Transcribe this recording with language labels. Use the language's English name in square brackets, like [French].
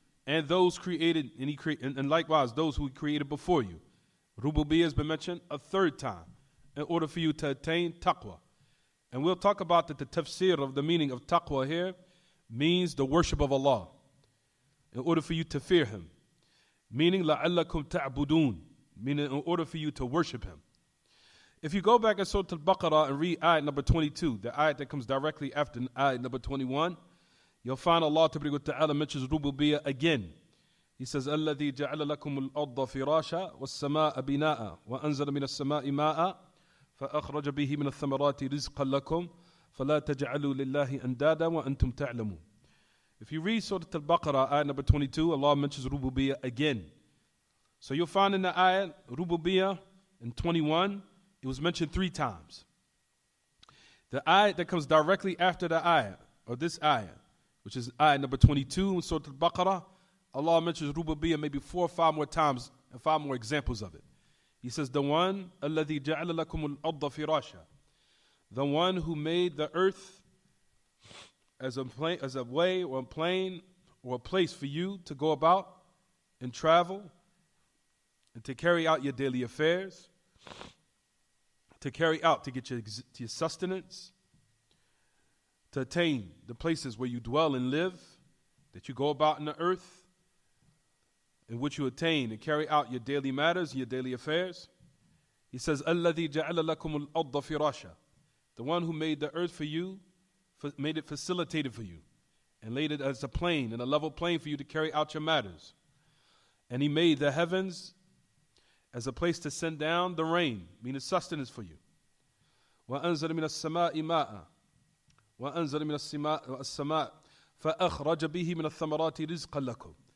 [English] And those created, and likewise those who created before you. Rububiyah has been mentioned a third time in order for you to attain taqwa. And we'll talk about that the tafsir of the meaning of taqwa here means the worship of Allah. In order for you to fear Him. [Arabic] Meaning لَعَلَّكُمْ تَعْبُدُونَ. [English] Meaning in order for you to worship Him. If you go back at Surah Al-Baqarah and read ayat number 22, the ayat that comes directly after ayat number 21, you'll find Allah Ta'ala mentions Rububiyyah again. He says, [Arabic] الَّذِي جَعَلَ لَكُمُ الْأَرْضَ فِرَاشًا وَالسَّمَاءَ بِنَاءً وَأَنزَلَ مِنَ السَّمَاءِ مَاءً فَأَخْرَجَ بِهِ مِنَ الثَّمَرَاتِ رِزْقًا لَكُمْ فَلَا تَجْعَلُوا لِلَّهِ أَنْدَادًا وَأَنْتُمْ تَعْلَمُونَ. [English] If you read Surah Al-Baqarah, ayat number 22, Allah mentions Rububiyyah again. So you'll find in the ayat, Rububiyyah in 21, it was mentioned 3 times. The ayat that comes directly after the ayat, or this ayat, which is ayat number 22 in Surah Al-Baqarah, Allah mentions Rububiyyah maybe 4 or 5 more times and 5 more examples of it. He says, the one, [Arabic] الَّذِي جَعَلَ لَكُمُ الْأَرْضَ فِرَاشًا. [English] The one who made the earth as a way or a plane or a place for you to go about and travel and to carry out your daily affairs, to carry out, to get your sustenance, to attain the places where you dwell and live, that you go about in the earth, in which you attain and carry out your daily matters, your daily affairs. He says, [Arabic] الَّذِي جَعَلَ لَكُمُ الْأَرْضَ فِرَاشًا. [English] The one who made the earth for you, made it facilitated for you, and laid it as a plane and a level plane for you to carry out your matters. And He made the heavens as a place to send down the rain, meaning sustenance for you. [Arabic] وَأَنزَلَ مِنَ السَّمَاءِ مَاءً وَأَنزَلَ مِنَ السَّمَاءِ فَأَخْرَجَ بِهِ مِنَ الثَّمَرَاتِ رِزْقًا لَكُمْ.